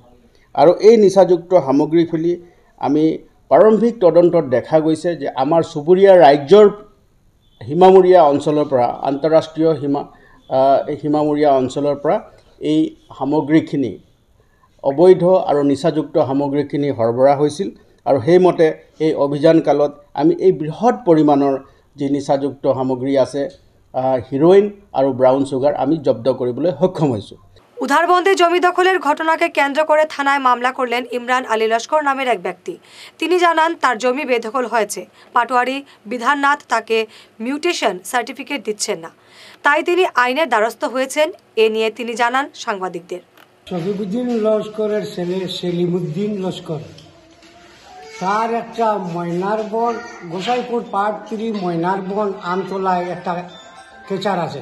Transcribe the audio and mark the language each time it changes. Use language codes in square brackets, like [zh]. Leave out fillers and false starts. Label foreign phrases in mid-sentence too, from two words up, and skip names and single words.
[as] আৰু এই নিচাযুক্ত সামগ্ৰীখিনি আমি প্ৰাৰম্ভিক তদন্তত দেখা গৈছে যে আমাৰ চুবুৰীয়া ৰাজ্যৰ সীমামূৰীয়া অঞ্চলৰ পৰা, আন্তঃৰাষ্ট্ৰীয় সীমামূৰীয়া অঞ্চলৰ পৰা এই সামগ্ৰীখিনি অবৈধ আৰু নিচাযুক্ত সামগ্ৰীখিনি সৰবৰাহ হৈছিল। আৰু সেইমতে এই অভিযান কালত আমি এই বৃহৎ পৰিমাণৰ যি নিচাযুক্ত সামগ্ৰী আছে, হিৰোইন আৰু [en] brown sugar [as] আমি জব্দ কৰিবলৈ সক্ষম হৈছোঁ। [bn] উধারবন্দে জমি দখলের ঘটনাকে কেন্দ্র করে থানায় মামলা করলেন ইমরান আলী লস্কর নামের এক ব্যক্তি। তিনি জানান, তার জমি বেদখল হয়েছে, পাটোয়ারি বিধাননাথ তাকে [en] mutation certificate [bn] দিচ্ছেন না, তাই তিনি আইনের দ্বারস্থ হয়েছেন। এ নিয়ে তিনি জানান সাংবাদিকদের। শফিকুদ্দিন লস্করের ছেলে সেলিমুদ্দিন লস্কর, তার একটা ময়নারবন, গোসাইপুর পার্ট 3 ময়নারবন আমতলায় একটা কেচার আছে।